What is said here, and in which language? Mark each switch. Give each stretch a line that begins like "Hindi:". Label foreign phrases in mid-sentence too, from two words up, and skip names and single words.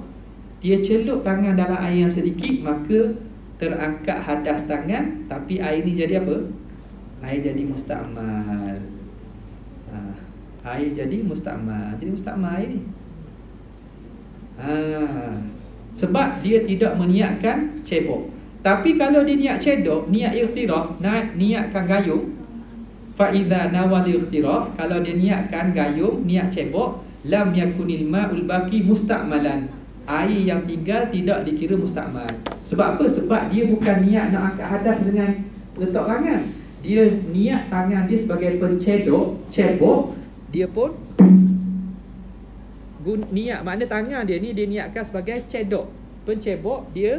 Malay: Dia celup tangan dalam air yang sedikit, maka terangkat hadas tangan, tapi air ni jadi apa? Air jadi mustakmal. Air jadi mustakmal. Jadi mustakmal air ni. Sebab dia tidak meniatkan cebok. Tapi kalau dia niat cedok, niat ightirah, niatkan gayung,
Arabic: فإذا نوى الاغتراف,
Malay: kalau dia niatkan gayung, niat cebok,
Arabic: لم يكن الماء الباقي مستعملا,
Malay: air yang tinggal tidak dikira mustakmal. Sebab apa? Sebab dia bukan niat nak angkat hadas dengan letak tangan. Dia niat tangan dia sebagai pencedok, cebok, dia pun niat, makna tangan dia ni dia niatkan sebagai cedok, pencebok dia.